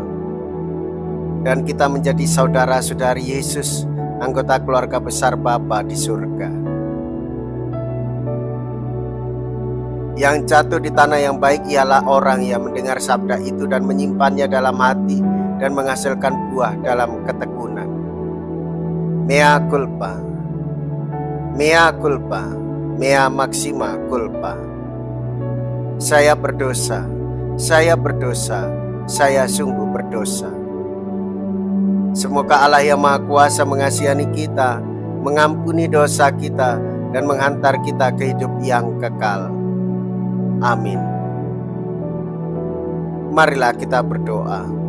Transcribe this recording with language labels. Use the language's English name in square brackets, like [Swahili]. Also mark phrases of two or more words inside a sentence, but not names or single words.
[Indonesian] Dan kita menjadi saudara-saudari Yesus, anggota keluarga besar Bapa di surga. Yang jatuh di tanah yang baik ialah orang yang mendengar sabda itu dan menyimpannya dalam hati dan menghasilkan buah dalam ketekunan. [Latin] Mea culpa, mea culpa, mea maxima culpa. [Indonesian] Saya berdosa, saya berdosa, saya sungguh berdosa. Semoga Allah yang Maha Kuasa mengasihani kita, mengampuni dosa kita, dan menghantar kita ke hidup yang kekal. Amin. Marilah kita berdoa.